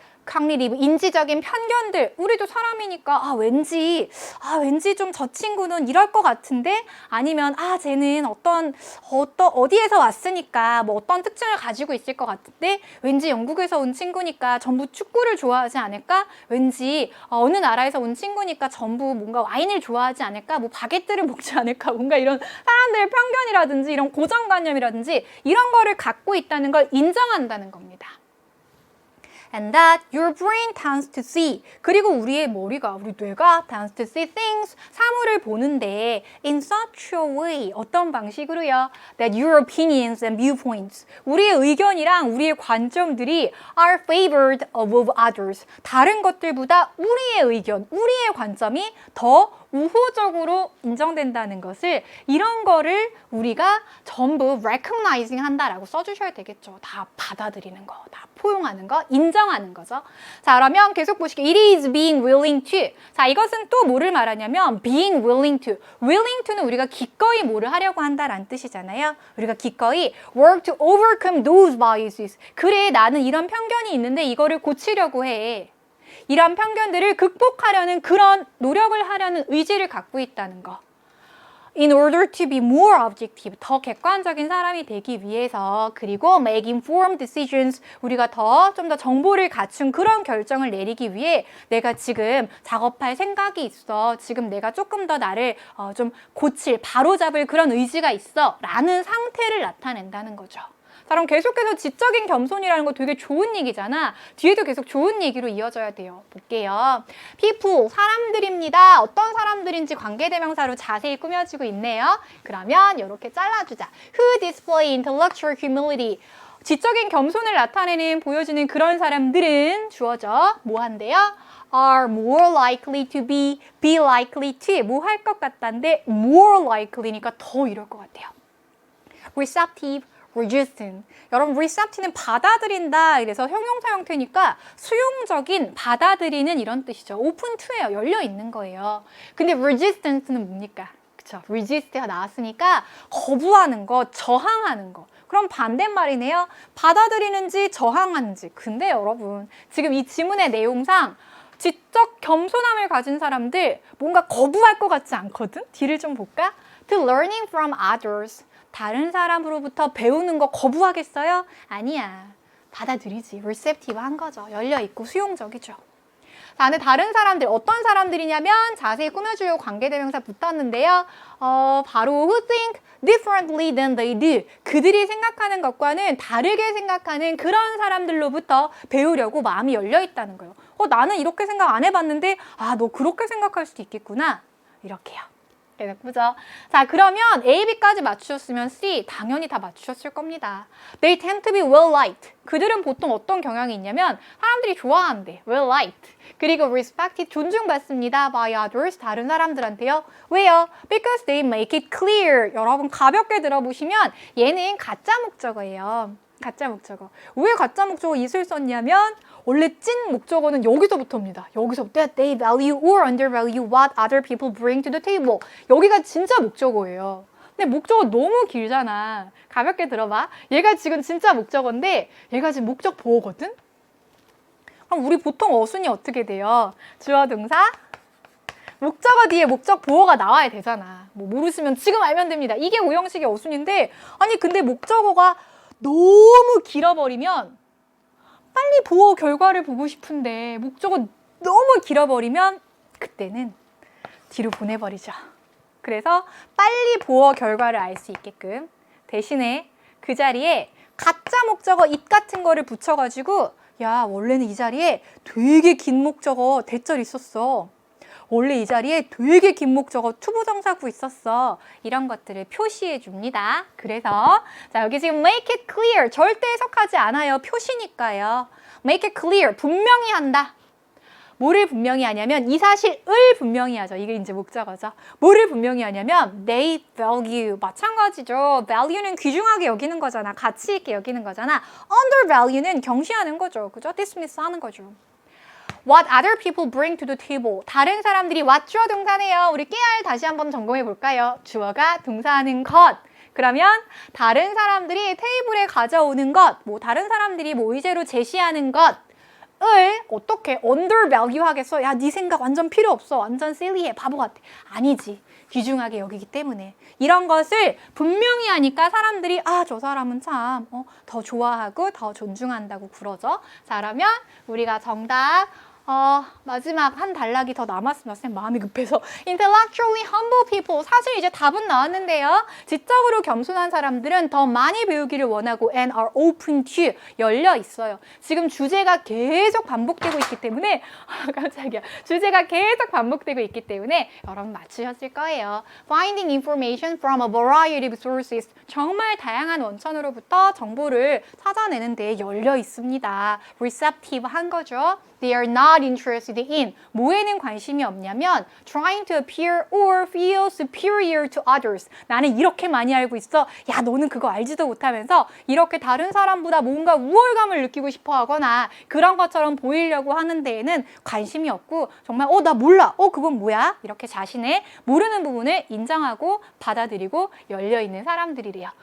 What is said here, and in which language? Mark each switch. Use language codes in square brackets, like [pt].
[ko] cognitive, 인지적인 편견들. 우리도 사람이니까 왠지 좀 저 친구는 이럴 것 같은데, 아니면 쟤는 어디에서 왔으니까 뭐 어떤 특징을 가지고 있을 것 같은데, 왠지 영국에서 온 친구니까 전부 축구를 좋아하지 않을까? 왠지 어느 나라에서 온 친구니까 전부 뭔가 와인을 좋아하지 않을까? 뭐 바게트를 먹지 않을까? 뭔가 이런 사람들의 편견이라든지 이런 고정관념이라든지 이런 거를 갖고 있다는 걸 인정한다는 겁니다. [en] And that your brain tends to see. [ko] 그리고 우리 뇌가 [en] tends to see things, [ko] 사물을 보는데 [en] in such a way, [ko] 어떤 방식으로요? [en] That your opinions and viewpoints, [ko] 우리의 의견이랑 우리의 관점들이 [en] are favored above others. [ko] 다른 것들보다 우리의 의견, 우리의 관점이 더 우호적으로 인정된다는 것을, 이런 거를 우리가 전부 [en] recognizing [ko] 한다라고 써주셔야 되겠죠. 다 받아들이는 거, 다 포용하는 거, 인정하는 거죠. 자, 그러면 계속 보실게요. [en] It is being willing to. [ko] 자, 이것은 또 뭐를 말하냐면 [en] being willing to. willing to는 [ko] 우리가 기꺼이 뭐를 하려고 한다라는 뜻이잖아요. 우리가 기꺼이 [en] work to overcome those biases. [ko] 그래, 나는 이런 편견이 있는데 이거를 고치려고 해. 이런 편견들을 극복하려는 그런 노력을 하려는 의지를 갖고 있다는 거. [en] In order to be more objective, [ko] 더 객관적인 사람이 되기 위해서, 그리고 [en] make informed decisions, [ko] 우리가 좀 더 정보를 갖춘 그런 결정을 내리기 위해 내가 지금 작업할 생각이 있어. 지금 내가 조금 더 나를 좀 고칠, 바로잡을 그런 의지가 있어. 라는 상태를 나타낸다는 거죠. 자, 그럼 계속해서 지적인 겸손이라는 거 되게 좋은 얘기잖아. 뒤에도 계속 좋은 얘기로 이어져야 돼요. 볼게요. people, 사람들입니다. 어떤 사람들인지 관계대명사로 자세히 꾸며지고 있네요. 그러면 이렇게 잘라주자. [en] Who display intellectual humility. [ko] 지적인 겸손을 나타내는, 보여주는 그런 사람들은 주어져. 뭐 한대요? [en] are more likely to be likely to. [ko] 뭐 할 것 같다인데 [en] more likely니까 [ko] 더 이럴 것 같아요. receptive, resistant. 여러분, receptive는 받아들인다. 이래서 형용사 형태니까 수용적인, 받아들이는 이런 뜻이죠. open to예요. 열려 있는 거예요. 근데 resistant는 뭡니까? 그쵸? resist가 나왔으니까 거부하는 거, 저항하는 거. 그럼 반대말이네요. 받아들이는지 저항하는지. 근데 여러분, 지금 이 지문의 내용상 지적 겸손함을 가진 사람들 뭔가 거부할 것 같지 않거든? 뒤를 좀 볼까? [en] To learning from others. [ko] 다른 사람으로부터 배우는 거 거부하겠어요? 아니야. 받아들이지. receptive한 거죠. 열려있고 수용적이죠. 자, 근데 다른 사람들, 어떤 사람들이냐면 자세히 꾸며주려고 관계대명사 붙었는데요. [en] 바로 who think differently than they do. [ko] 그들이 생각하는 것과는 다르게 생각하는 그런 사람들로부터 배우려고 마음이 열려있다는 거예요. 나는 이렇게 생각 안 해봤는데 너 그렇게 생각할 수도 있겠구나. 이렇게요. 예쁘죠? 자, 그러면 A, B까지 맞추셨으면 C 당연히 다 맞추셨을 겁니다. [en] They tend to be well liked. [ko] 그들은 보통 어떤 경향이 있냐면 사람들이 좋아한대. [en] well liked. [ko] 그리고 respected, 존중받습니다. [en] by others, [ko] 다른 사람들한테요. 왜요? [en] Because they make it clear. [ko] 여러분 가볍게 들어보시면 얘는 가짜 목적어예요. 가짜 목적어. 왜 가짜 목적어 이슬 썼냐면 원래 찐 목적어는 여기서부터입니다. [en] 여기서부터 they value or undervalue what other people bring to the table. [ko] 여기가 진짜 목적어예요. 근데 목적어 너무 길잖아. 가볍게 들어봐. 얘가 지금 진짜 목적어인데 얘가 지금 목적 보어거든? 그럼 우리 보통 어순이 어떻게 돼요? 주어 동사 목적어 뒤에 목적 보어가 나와야 되잖아. 뭐 모르시면 지금 알면 됩니다. 이게 오형식의 어순인데 아니 근데 목적어가 너무 길어버리면 빨리 보어 결과를 보고 싶은데 목적어 너무 길어버리면 그때는 뒤로 보내버리죠. 그래서 빨리 보어 결과를 알 수 있게끔 대신에 그 자리에 가짜 목적어 it 같은 거를 붙여가지고 야 원래는 이 자리에 되게 긴 목적어 대절 있었어. 원래 이 자리에 되게 긴 목적어 투부정사구 있었어. 이런 것들을 표시해 줍니다. 그래서 자 여기 지금 [en] make it clear [ko] 절대 해석하지 않아요. 표시니까요. [en] make it clear [ko] 분명히 한다. 뭐를 분명히 하냐면 이 사실을 분명히 하죠. 이게 이제 목적어죠. 뭐를 분명히 하냐면 [en] they value [ko] 마찬가지죠. value는 귀중하게 여기는 거잖아. 가치 있게 여기는 거잖아. undervalue는 경시하는 거죠. 그죠? dismiss 하는 거죠. [en] What other people bring to the table. [ko] 다른 사람들이 what 주어 동사네요. 우리 깨알 다시 한번 점검해 볼까요? 주어가 동사하는 것. 그러면 다른 사람들이 테이블에 가져오는 것, 뭐 다른 사람들이 뭐 의제로 제시하는 것 을 어떻게 undervalue 하겠어? 야, 네 생각 완전 필요 없어. 완전 silly해. 바보 같아. 아니지. 귀중하게 여기기 때문에. 이런 것을 분명히 하니까 사람들이 저 사람은 참 더 좋아하고 더 존중한다고 그러죠. 자, 그러면 우리가 정답 마지막 한 단락이 더 남았습니다. 쌤 마음이 급해서. [en] Intellectually humble people. [ko] 사실 이제 답은 나왔는데요. 지적으로 겸손한 사람들은 더 많이 배우기를 원하고 [en] and are open to. [ko] 열려 있어요. 지금 주제가 계속 반복되고 있기 때문에 깜짝이야. 주제가 계속 반복되고 있기 때문에 여러분 맞추셨을 거예요. [en] Finding information from a variety of sources. [ko] 정말 다양한 원천으로부터 정보를 찾아내는데 열려 있습니다. receptive 한 거죠. [en] They are not interested in. [ko] 뭐에는 관심이 없냐면 [en] trying to appear or feel superior to others. [ko] 나는 이렇게 많이 알고 있어. 야, 너는 그거 알지도 못하면서 이렇게 다른 사람보다 뭔가 우월감을 느끼고 싶어 하거나 그런 것처럼 보이려고 하는 데에는 관심이 없고 정말 나 몰라. 그건 뭐야? 이렇게 자신의 모르는 부분을 인정하고 받아들이고 열려있는 사람들이래요.